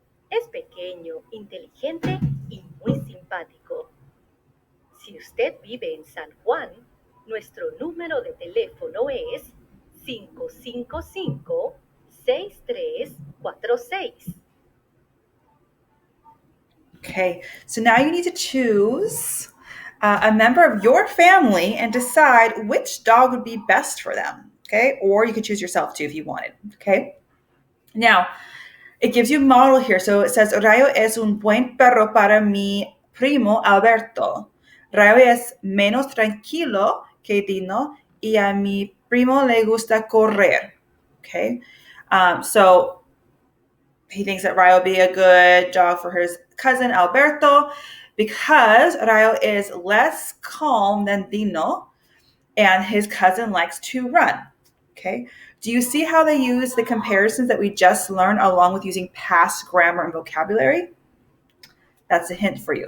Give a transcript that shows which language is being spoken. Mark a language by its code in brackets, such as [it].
[es] Es pequeño, inteligente y muy simpático. Si usted vive en San Juan, nuestro número de teléfono es 555-6346. [en] Okay, so now you need to choose a member of your family and decide which dog would be best for them. Okay, or you could choose yourself too if you wanted. Okay, now it gives you a model here. So it says, [es] Rayo es un buen perro para mi primo Alberto. Rayo es menos tranquilo que Dino y a mi primo le gusta correr. [en] Okay, so he thinks that Rayo will be a good dog for his cousin Alberto because Rayo is less calm than Dino and his cousin likes to run. Okay. Do you see how they use the comparisons that we just learned along with using past grammar and vocabulary? That's a hint for you.